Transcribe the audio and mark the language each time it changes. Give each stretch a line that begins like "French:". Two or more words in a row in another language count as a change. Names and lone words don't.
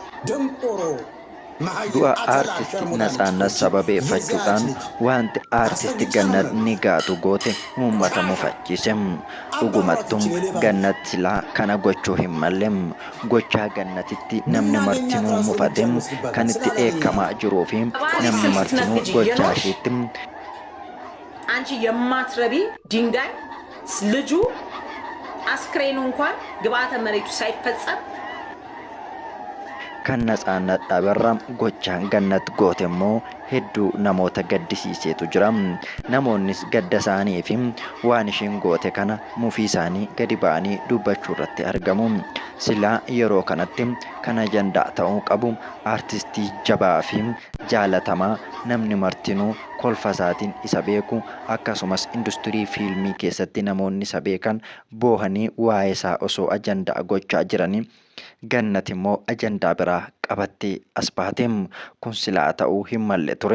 Oromo: du'a aartistii Natsaannat sababeeffachuudhaan wanti aartistii Gannat Nigaatu goote uummata mufachiise. Dhugumattuu Gannat silaa kana gochuu hin malle. Gochaa Gannatitti namni martinuu mufate kan itti dheekkamaa jiruu fi namni martinuu gochaa isheetti
Amharic: አንቺ የማትረቢ ድንጋይ ልጁ አስክሬኑ እንኳን ግብአተ መሬቱ ሳይፈጸም
Oromo: kan Natsaannat dhaberra gochaan Gannat goote immoo hedduu namoota gaddisiiseetu jira. Namoonnis gadda isaanii fi waan isheen goote kana mufii isaanii gadi ba'anii dubbachuu irratti argamu. Silaa yeroo kanatti kan ajandaa ta'uu qabu aartistii jabaa fi jaalatamaa namni martinuu kolfa isaatiin isa beeku akkasumas industirii fiilmii keessatti namoonni isa beekan boohanii waa'ee isaa osoo ajandaa gochaa jiranii Gannat immoo ajandaa biraa qabattee as baateem kun silaa ta'uu hin malle ture.